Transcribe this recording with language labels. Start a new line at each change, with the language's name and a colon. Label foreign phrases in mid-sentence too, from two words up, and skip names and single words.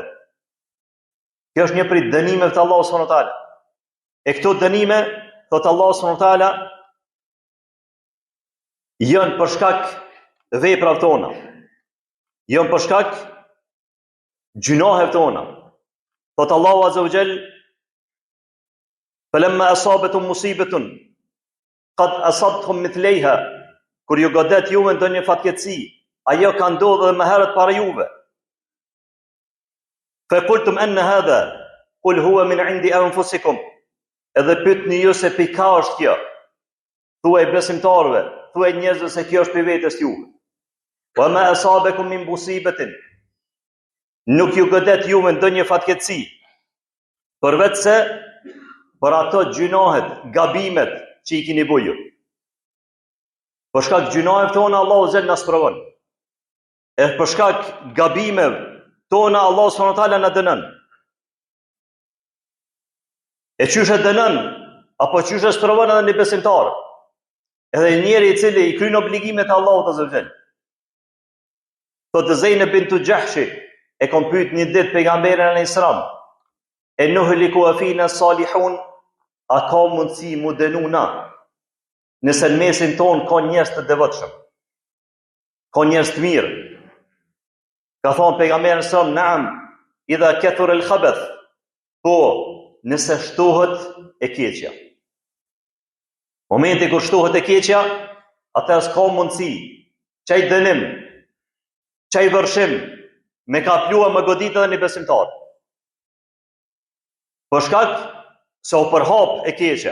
Albanian: Kjo është një prej dënimeve të Allahu
Arabic: سبحانه وتعالى.
Albanian: E këto dënime, thot Allahu
Arabic: سبحانه وتعالى,
Albanian: janë për shkak veprave tona. Janë për shkak gjunaheve tona. Thot Allahu
Arabic: عز وجل, فلما أصابتكم مصيبة قد أصبتم مثليها,
Albanian: kur ju godet juve ndonjë fatkeqësi, ajo ka ndodhur edhe më herët para juve.
Arabic: فقلتم أنى هذا قل هو من عند أنفسكم.
Albanian: Edhe pyetni ju se pika është kjo. Thuaj besimtarëve, thuaj njerëzve se kjo është për vetes juve.
Arabic: وما أصابكم من مصيبة.
Albanian: Nuk ju godet juve ndonjë fatkeqësi. Përveç se për ato gjunohet, gabimet që i keni bërë. Për shkak gjunoheve tona Allahu zot na sprovon. E për shkak gabimeve tona Allahu
Arabic: سبحانه وتعالى
Albanian: na dënon. E qysh e dënon, apo qysh e sprovon edhe në besimtar. Edhe njeri i cili i kryen obligimet e Allahut
Arabic: عز وجل.
Albanian: Thotë Zeynep bint Jahshi e kom pyet një ditë pejgamberin
Arabic: عليه السلام, أنهلك فينا صالحون,
Albanian: a ka mundësi mu dënu na? Nëse në mesin ton ka njerëz të devotshëm, ka njerëz të mirë. Ka thonë pejgamberi
Arabic: صلى الله عليه وسلم, "نعم إذا كثر الخبث."
Albanian: Po, nëse shtohet e keqja. Momenti kur shtohet e keqja, atëherë s'ka mundësi çaj dënim, çaj vërshim me ka plua më godit edhe një besimtar. Për shkak se u përhap e keqja.